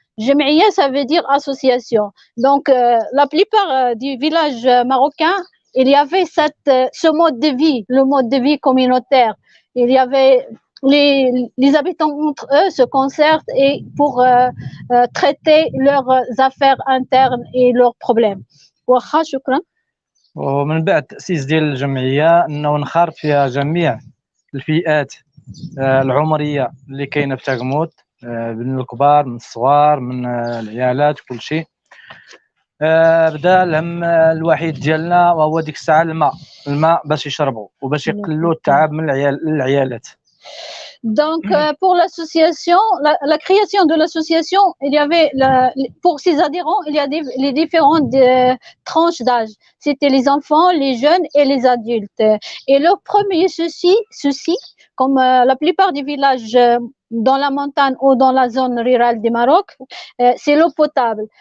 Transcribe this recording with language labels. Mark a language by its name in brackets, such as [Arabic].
[French] Jam'iyya, ça veut dire association. Donc, la plupart du village marocain, il y avait ce mode de vie, le mode de vie communautaire. Il y avait les habitants entre eux se concertent et pour traiter leurs affaires internes et leurs problèmes. [Arabic] واخا شكرا. ومن بعد تأسيس ديال الجمعية أنه نخرط فيها جميع الفئات العمرية اللي كاينة في تاغموت من الكبار من الصغار من العيالات كل شيء. بدا الهم الوحيد ديالنا وهو ديك الساعة الماء باش يشربوا وباش يقللوا التعب من العيالات. [French] Donc, pour l'association, la création de l'association, il y avait, pour ses adhérents, il y a les différentes tranches d'âge. C'était les enfants, les jeunes et les adultes. Et leur premier souci, comme la plupart des villages dans la montagne ou dans la zone rurale du Maroc, c'est l'eau potable.